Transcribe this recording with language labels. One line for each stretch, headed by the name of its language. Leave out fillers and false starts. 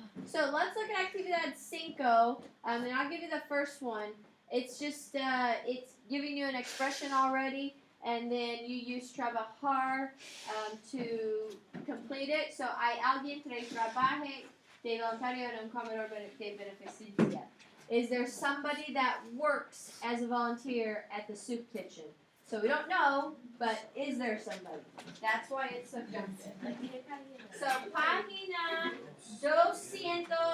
English: So let's look at actividad 5, and I'll give you the first one. It's just it's giving you an expression already, and then you use trabajar to complete it.
Spanish: So hay alguien que trabaje de voluntario en un comedor de beneficencia.
English: Is there somebody that works as a volunteer at the soup kitchen? So we don't know, but is there somebody? That's why it's subjunctive. So página 210.